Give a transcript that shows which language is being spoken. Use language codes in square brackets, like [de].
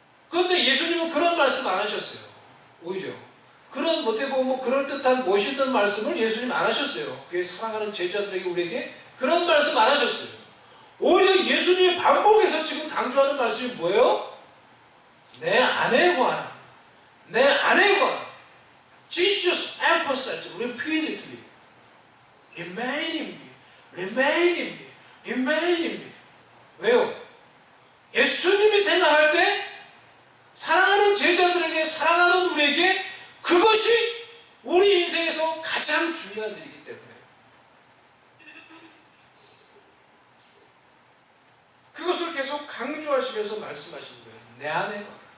[ko] 그런데 예수님은 그런 말씀 안 하셨어요. 오히려 그런 어떻게 보면 그럴듯한 멋있는 말씀을 예수님 안 하셨어요. 그의 사랑하는 제자들에게, 우리에게 그런 말씀 안 하셨어요. 오히려 예수님이 반복해서 지금 강조하는 말씀이 뭐예요? 내 안에 관한, 내 안에 관한. [en] Jesus emphasized repeatedly, remain in me, remain in me, remain in me. [ko] 왜요? 예수님이 생각할 때 사랑하는 제자들에게, 사랑하는 우리에게 그것이 우리 인생에서 가장 중요한 일이기 때문에 그것을 계속 강조하시면서 말씀하시는 거예요. 내 안에 거.